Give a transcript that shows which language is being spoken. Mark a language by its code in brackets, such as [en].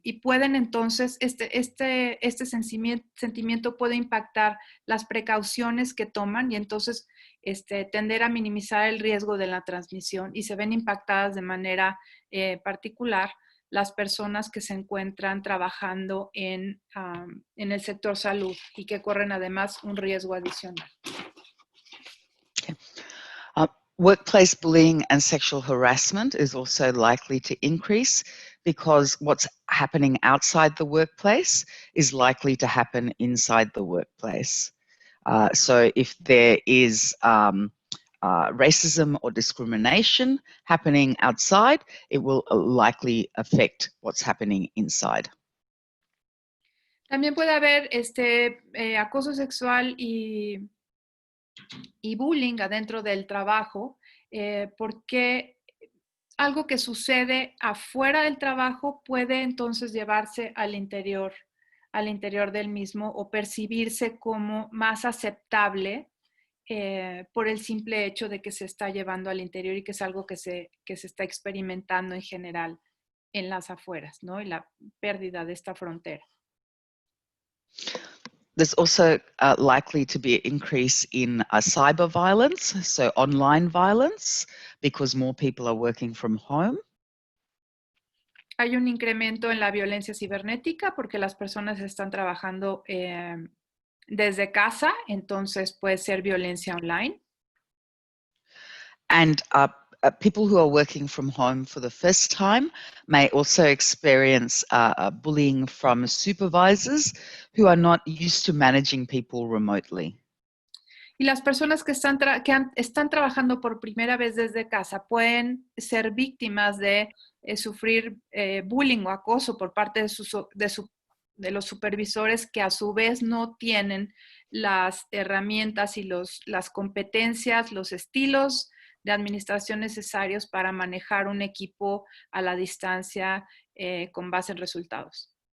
[es] Y pueden entonces, este sentimiento puede impactar las precauciones que toman y entonces tender a minimizar el riesgo de la transmisión y se ven impactadas de manera particular las personas que se encuentran trabajando en el sector salud y que corren además un riesgo adicional. [en] Okay. Workplace bullying and sexual harassment is also likely to increase because what's happening outside the workplace is likely to happen inside the workplace. So if there is racism or discrimination happening outside, it will likely affect what's happening inside. [es] También puede haber acoso sexual y bullying adentro del trabajo, porque algo que sucede afuera del trabajo puede entonces llevarse al interior del mismo o percibirse como más aceptable por el simple hecho de que se está llevando al interior y que es algo que se está experimentando en general en las afueras, ¿no? Y la pérdida de esta frontera. [en] There's also likely to be an increase in cyber violence, so online violence, because more people are working from home. [es] hay un incremento en la violencia cibernética porque las personas están trabajando desde casa, entonces puede ser violencia online. [en] And people who are working from home for the first time may also experience bullying from supervisors who are not used to managing people remotely. [es] Y las personas que están trabajando por primera vez desde casa pueden ser víctimas de sufrir bullying o acoso por parte de los supervisores que a su vez no tienen las herramientas y las competencias, los estilos de administración necesarios para manejar un equipo a la distancia con base en resultados.